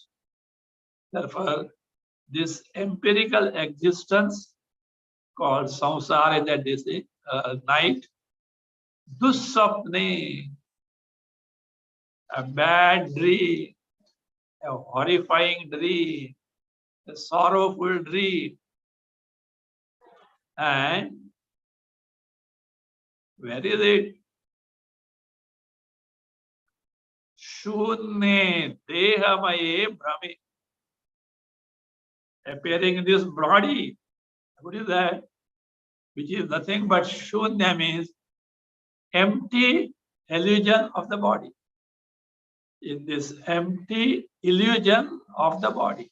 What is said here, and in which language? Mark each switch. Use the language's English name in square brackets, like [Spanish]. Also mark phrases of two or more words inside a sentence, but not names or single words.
[English] Therefore, this empirical existence called samsara, that is night, dussapne, a bad dream, a horrifying dream, a sorrowful dream. And where is it? [Sanskrit] शून्ये देहमये ब्रह्मे. [English] Appearing in this body. What is that? Which is nothing but shunya, means empty illusion of the body. In this empty illusion of the body.